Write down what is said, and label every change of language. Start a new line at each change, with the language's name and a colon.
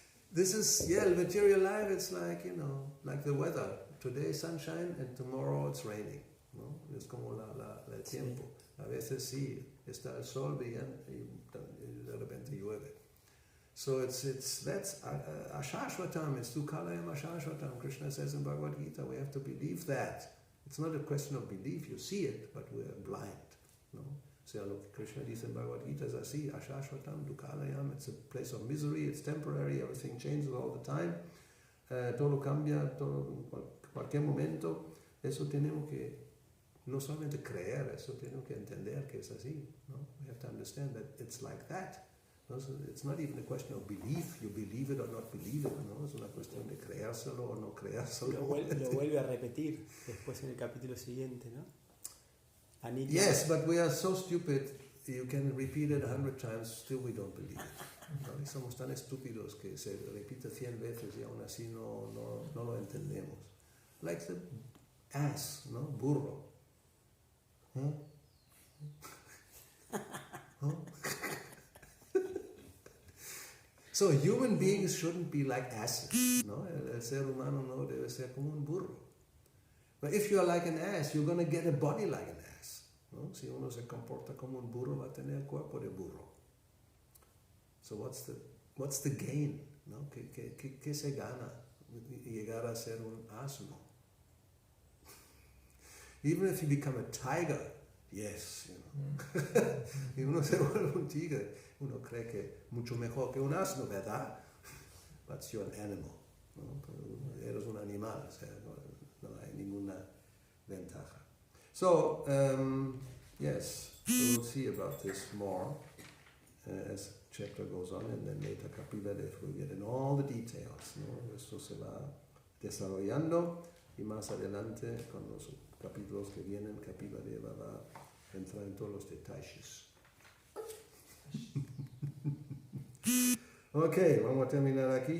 English: This is, the material life, it's like, like the weather. Today sunshine and tomorrow it's raining.
Spanish: ¿No? Es como el tiempo. A veces sí, está el sol bien y de repente llueve.
English: So that's ashashvatam, it's tukalayam ashashvatam. Krishna says in Bhagavad Gita, we have to believe that. It's not a question of belief, you see it, but we're blind. No? So Krishna
Spanish: dice en Bhagavad Gita es así,
English: ashashvatam, dukalayam, it's a place of misery, it's temporary, everything changes all the time,
Spanish: todo cambia, todo, cualquier momento. Eso tenemos que no solamente creer, eso tenemos que entender que es así. No?
English: We have to understand that it's like that. No? So it's not even a question of belief, you believe it or not believe it, ¿no?
Spanish: Es una cuestión de creérselo o no creérselo. Lo vuelve a repetir después en el capítulo siguiente, ¿no? Anita.
English: Yes, but we are so stupid, you can repeat it 100 times, still we don't believe it.
Spanish: ¿No? Y somos tan estúpidos que se repite 100 veces y aún así no lo entendemos.
English: Like the ass, ¿no? Burro. ¿Eh? ¿Oh? So human beings shouldn't be like asses, ¿no?
Spanish: El ser humano no debe ser como un burro.
English: But if you are like an ass, you're going to get a body like an ass, ¿no?
Spanish: Si uno se comporta como un burro, va a tener cuerpo de burro.
English: So what's the gain,
Spanish: ¿no? ¿Qué se gana llegar a ser un asno?
English: Even if you become a tiger, yes,
Spanish: y uno se vuelve un tigre, uno cree que mucho mejor que un asno, ¿verdad?
English: But you're an animal,
Spanish: ¿no? Eres un animal, o sea, no hay ninguna ventaja.
English: So, yes, we'll see about this more as chapter goes on, and then later Kapila Dev will get in all the details, ¿no?
Spanish: Esto se va desarrollando y más adelante con los capítulos que vienen, Kapila Deva va a entrar en todos los detalles. Ok, vamos a terminar aquí.